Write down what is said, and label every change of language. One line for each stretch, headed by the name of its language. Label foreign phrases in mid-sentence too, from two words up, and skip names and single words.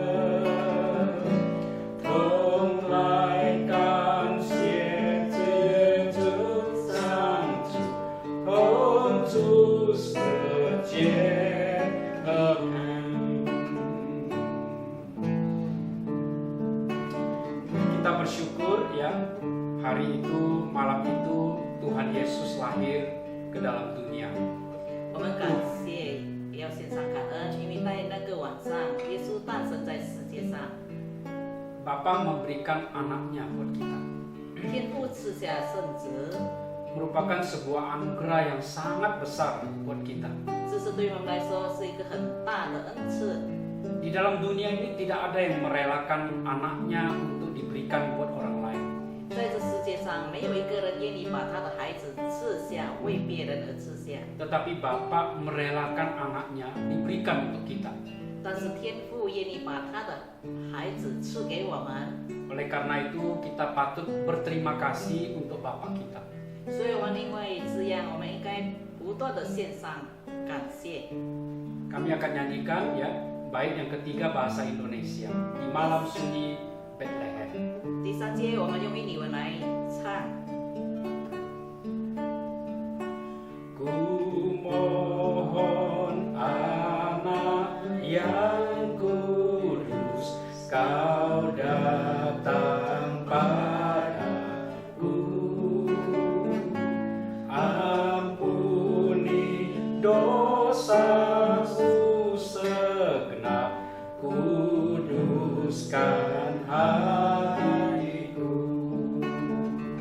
Chinese: 同来感谢这主上主，同主世界和平。
Indonesian: Kita bersyukur ya, hari itu, malam itu Tuhan Yesus lahir ke dalam dunia.
Chinese: 我们感谢，也要献上感恩，因为在那个晚上，耶稣诞生在世界上，
Indonesian: Bapa memberikan anaknya buat kita.
Chinese: 天父赐下圣子，
Indonesian: Merupakan sebuah anugerah yang sangat besar buat kita.
Chinese: 这是对我们来说是一个很大的恩赐。
Indonesian: Di dalam dunia ini tidak ada yang merelakan anaknya untuk diberikan buat orang lain.
Chinese: 在这世界上，没有一个人愿意把他的孩子赐下，为别人而赐下。
Indonesian: Tetapi Bapa merelakan anaknya diberikan untuk kita.
Chinese: 但是天父愿意把他的孩子赐给我们，
Indonesian: Oleh karena itu kita patut berterima kasih untuk Bapa kita.
Chinese: 所以我们因为这样，我们应该不断的献上感谢。
Indonesian: Kami akan nyanyikan ya, bait yang ketiga bahasa Indonesia. Di Malam Sunyi Bethlehem.
Chinese: 第3节，我们用印尼文来唱。
Indonesian: Ku mohon anak yang kudus, kau datang padaku, ampuni dosaku segenap, kuduskan hatiku.